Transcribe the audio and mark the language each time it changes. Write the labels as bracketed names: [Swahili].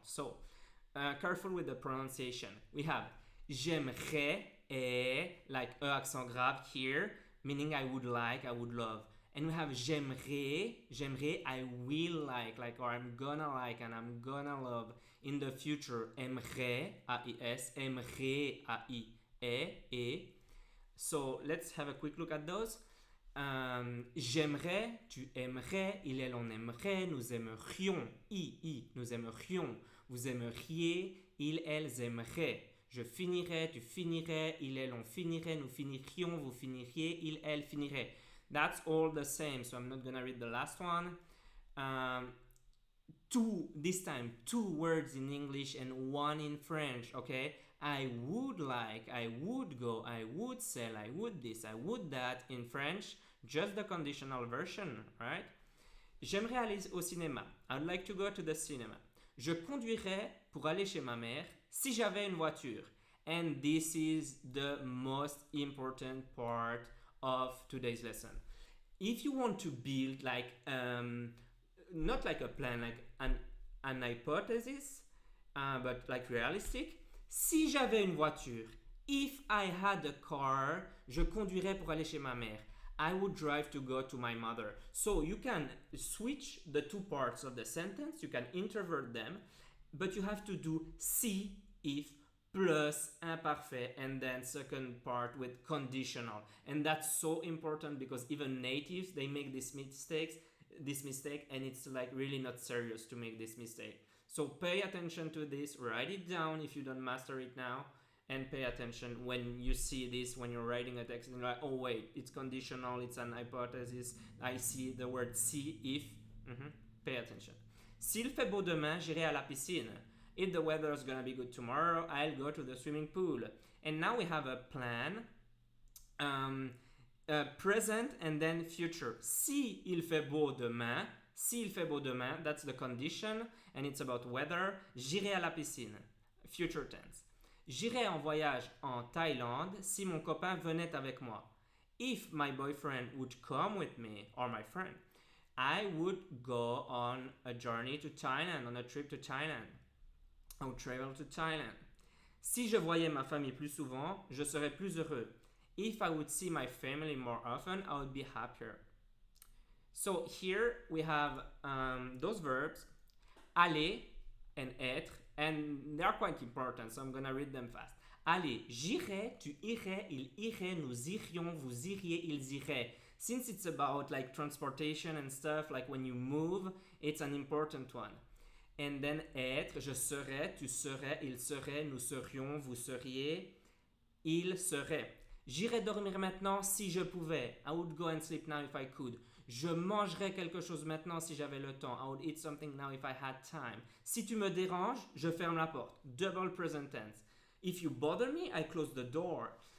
[English] So careful with the pronunciation. We have j'aimerais, like e accent grave here, meaning I would like, I would love. And we have j'aimerais, I will like, or I'm gonna like, and I'm gonna love. In the future, aimerais, A-I-S, aimerais, A-I-E. So let's have a quick look at those. [French] J'aimerais, tu aimerais, il, elle, on aimerait, nous aimerions, nous aimerions, vous aimeriez, ils, elles aimeraient. Je finirais, tu finirais, il, elle, on finirait, nous finirions, vous finiriez, il, elle finirait. [English] That's all the same, so I'm not gonna read the last one. Um, this time, two words in English and one in French, okay? I would like, I would go, I would sell, I would this, I would that in French, just the conditional version, right? [French] J'aimerais aller au cinéma. [English] I'd like to go to the cinema. [French] Je conduirais pour aller chez ma mère si j'avais une voiture. [English] And this is the most important part of today's lesson. If you want to build like not like a plan, like an hypothesis, but like realistic. [French] Si j'avais une voiture, [English] if I had a car, [French] je conduirais pour aller chez ma mère. [English] I would drive to go to my mother. So you can switch the two parts of the sentence, you can introvert them, but you have to do si, if, plus imparfait, and then second part with conditional. And that's so important because even natives, they make this mistake, and it's like really not serious to make this mistake. So pay attention to this, write it down if you don't master it now, and pay attention when you see this, when you're writing a text and you're like, oh wait, it's conditional, it's an hypothesis, I see the word si, if, pay attention. [French] S'il fait beau demain, j'irai à la piscine. [English] If the weather is gonna be good tomorrow, I'll go to the swimming pool. And now we have a plan, present and then future. [French] Si il fait beau demain, [English] that's the condition, and it's about weather. [French] J'irai à la piscine, [English] future tense. [French] J'irai en voyage en Thaïlande si mon copain venait avec moi. [English] If my boyfriend would come with me, or my friend, I would go on a journey to Thailand, on a trip to Thailand. I would travel to Thailand. [French] Si je voyais ma famille plus souvent, je serais plus heureux. [English] If I would see my family more often, I would be happier. So here we have those verbs, aller and être, and they are quite important, so I'm gonna read them fast. [French] Aller, j'irai, tu irais, il irait, nous irions, vous iriez, ils iraient. [English] Since it's about like transportation and stuff, like when you move, it's an important one. And then [French] être, je serais, tu serais, il serait, nous serions, vous seriez, il serait. J'irais dormir maintenant si je pouvais. [English] I would go and sleep now if I could. [French] Je mangerais quelque chose maintenant si j'avais le temps. [English] I would eat something now if I had time. [French] Si tu me déranges, je ferme la porte. [English] Double present tense. If you bother me, I close the door.